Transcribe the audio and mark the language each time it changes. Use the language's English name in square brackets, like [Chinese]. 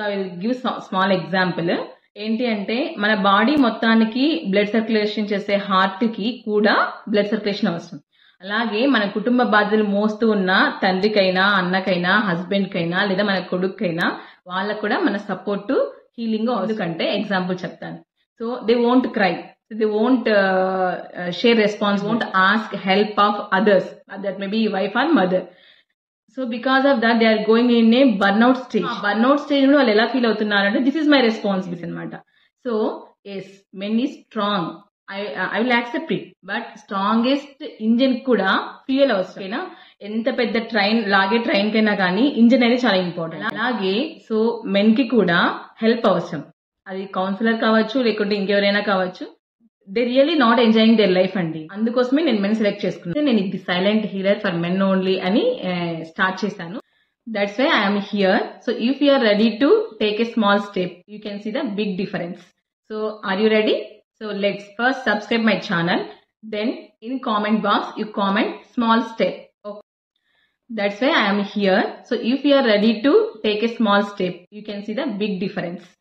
[English] I will give small example. [Telugu] ఏంటి అంటే, మన బాడీ మొత్తానికి బ్లడ్ సర్క్యులేషన్ చేసే హార్ట్ కి కూడా బ్లడ్ సర్క్యులేషన్ అవసరం. అలాగే మన కుటుంబ బాధ్యతలు మోస్తూ ఉన్న తండ్రికైనా, అన్నకైనా, హస్బెండ్ కైనా లేదా మన కొడుకైనా వాళ్ళకు కూడా మన సపోర్ట్ హీలింగ్. ఎందుకంటే ఎగ్జాంపుల్ చెప్తాను. [English] So they won't cry, they won't share response, won't ask help of others, that may be wife or mother. So because of that they are going in a burnout stage. Burnout stage [Telugu] lo vallu ela feel avutunnarante, [English] this is my responsibility [Telugu] anamata. [English] So yes, men is strong, I will accept it, but strongest engine kuda fuel [Telugu] avasram. ఎంత పెద్ద train లాగే train కైనా కానీ engine అనేది చాలా important. అలాగే so men కి కూడా హెల్ప్ అవసరం. అది కౌన్సిలర్ కావచ్చు, లేకుంటే ఇంకెవరైనా కావచ్చు. [English] They really not enjoying their life అండి. [Telugu] అందుకోసమే నేను మెన్ సెలెక్ట్ చేసుకున్నాను. నేను ఇది silent healer for men only అని స్టార్ట్ చేశాను. [English] That's why I'm here. So if you are ready to take a small step, you can see the big difference. So are you ready? So let's first subscribe my channel, then in comment box you comment small step. That's why I am here. So if you are ready to take a small step, you can see the big difference.